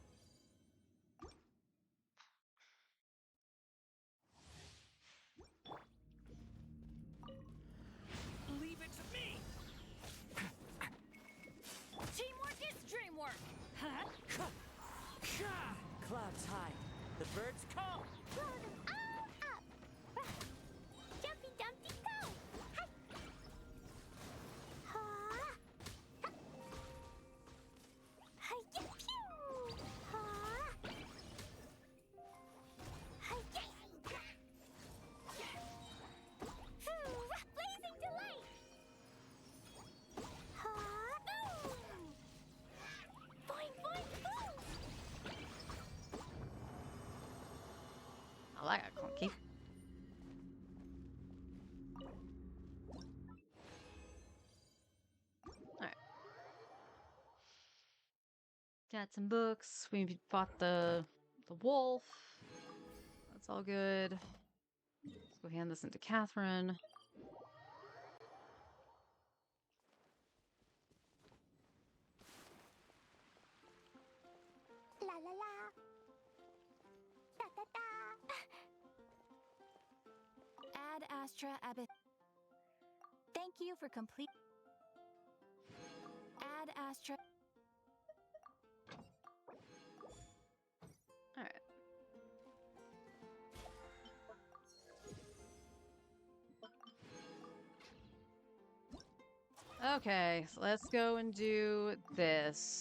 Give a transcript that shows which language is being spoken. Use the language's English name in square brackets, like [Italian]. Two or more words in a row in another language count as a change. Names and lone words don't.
[English] Leave it to me! Teamwork is dreamwork! Huh? Clouds high. The birds call. Blow them all up! Jumpy Dumpty go! Hi! Ha! Hi-ya! Pew! Ha! Hi-ya! Blazing delight! Ha! Boom! Boing, boing, boom! I like it, clunky. Alright. Got some books. We fought the wolf. That's all good. Let's go hand this into Catherine. La la la. Da da da. Ad Astra Abyss. Thank you for complete. Ad Astra. Alright. Okay, so let's go and do this.